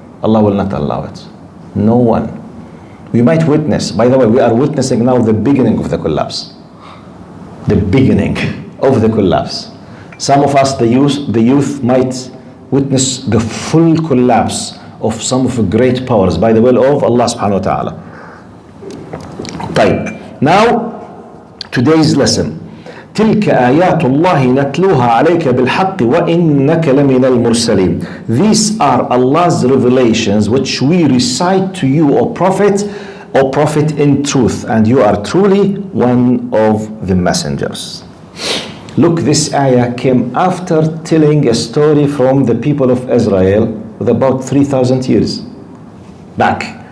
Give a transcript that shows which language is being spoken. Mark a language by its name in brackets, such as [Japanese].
[English] Allah will not allow it. No one. We might witness, by the way, we are witnessing now the beginning of the collapse. The beginning of the collapse. Some of us, the youth might witness the full collapse of some of the great powers by the will of Allah subhanahu wa ta'ala. طيب. Now, today's lesson. [Arabic] تلك آيات الله نتلوها عليك بالحق وإنك لمن المرسلين. [English] These are Allah's revelations which we recite to you, O Prophet in truth, and you are truly one of the messengers. Look, this ayah came after telling a story from the people of Israel with about 3,000 years back.